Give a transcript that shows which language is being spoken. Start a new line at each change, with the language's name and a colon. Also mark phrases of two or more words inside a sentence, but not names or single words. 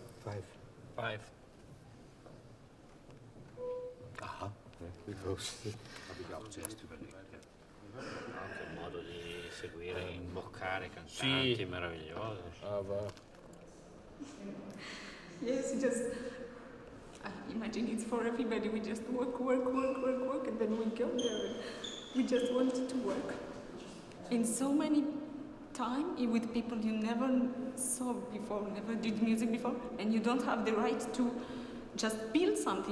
German: 5. 5. Aha. Wie groß? Habe ich auch zuerst überlegt.
Italian: Anche il modo di seguire, imboccare cantanti meraviglioso.
German: Aber
English: Yes, I imagine it's for everybody. We just work, and then we go there. We just want to work. In so many time with people you never saw before, never did music before, and you don't have the right to just build something.